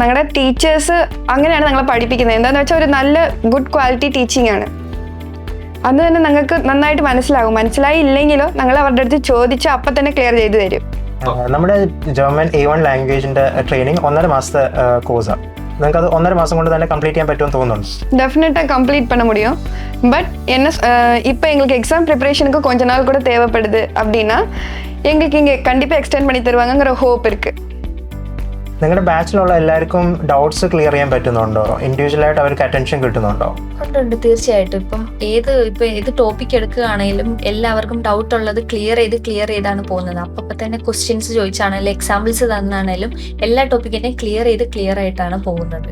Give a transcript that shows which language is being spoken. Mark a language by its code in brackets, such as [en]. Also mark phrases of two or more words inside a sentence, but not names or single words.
[ml] ഞങ്ങളുടെ ടീച്ചേഴ്സ് അങ്ങനെയാണ് ഞങ്ങളെ പഠിപ്പിക്കുന്നത്. എന്താണെന്ന് വെച്ചാൽ ഒരു നല്ല [en] good quality teaching [ml] ആണ്. അന്ന് തന്നെ ഞങ്ങൾക്ക് നന്നായിട്ട് മനസ്സിലായില്ലെങ്കിലോ ഞങ്ങൾ അവരുടെ അടുത്ത് ചോദിച്ച് അപ്പം തന്നെ ക്ലിയർ ചെയ്ത് തരും. നമ്മുടെ ജർമ്മൻ A1 ലാംഗ്വേജിന്റെ ട്രെയിനിങ് 1.5 മാസത്തെ കോഴ്സാണ്. നിങ്ങൾക്ക് അത് 1.5 മാസം കൊണ്ട് തന്നെ കംപ്ലീറ്റ് ചെയ്യാൻ പറ്റുമെന്ന് തോന്നുന്നുണ്ട്? [ta] டெஃபினட்டாக கம்ப்ளீட் பண்ண முடியும். பட் இப்போ எங்களுக்கு எக்ஸாம் ப்ரிப்பரேஷனுக்கு கொஞ்ச நாள் கூட தேவைப்படுது அப்படின்னா எங்களுக்கு இங்கே கண்டிப்பாக எக்ஸ்டெண்ட் பண்ணி தருவாங்கங்கிற ஹோப் இருக்குது. [ml] നിങ്ങളുടെ ബാച്ചിലുള്ള എല്ലാവർക്കും ഡൗട്ട്സ് ക്ലിയർ ചെയ്യാൻ പറ്റുന്നുണ്ടോ? ഇൻഡിവിജ്വലായിട്ട് അവർക്ക് അറ്റൻഷൻ കിട്ടുന്നുണ്ടോ? ഉണ്ട്, തീർച്ചയായിട്ടും. ഇപ്പം ഏത് ടോപ്പിക് എടുക്കുകയാണെങ്കിലും എല്ലാവർക്കും ഡൗട്ട് ഉള്ളത് ക്ലിയർ ചെയ്താണ് പോകുന്നത്. അപ്പം തന്നെ ക്വസ്റ്റ്യൻസ് ചോദിച്ചാണെങ്കിലും എക്സാമ്പിൾസ് തന്നാണേലും എല്ലാ ടോപ്പിക്കിനെയും ക്ലിയർ ആയിട്ടാണ് പോകുന്നത്.